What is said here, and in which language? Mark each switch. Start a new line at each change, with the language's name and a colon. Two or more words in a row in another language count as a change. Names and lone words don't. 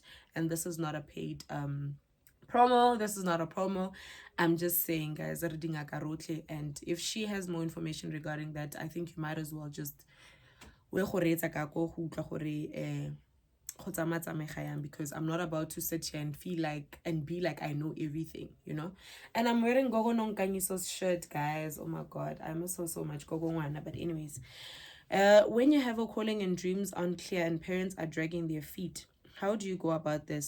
English: And this is not a paid promo. This is not a promo. I'm just saying, guys, and if she has more information regarding that, I think you might as well just
Tswana: we go reetsa ka ko go utlwa gore
English: because I'm not about to sit here and feel like and be like I know everything, you know. And I'm wearing Gogo Nonkanyiso's shirt, guys. Oh my god, I miss her so much, Gogo Nwana. But anyways, when you have a calling and dreams aren't clear and parents are dragging their feet, how do you go about this?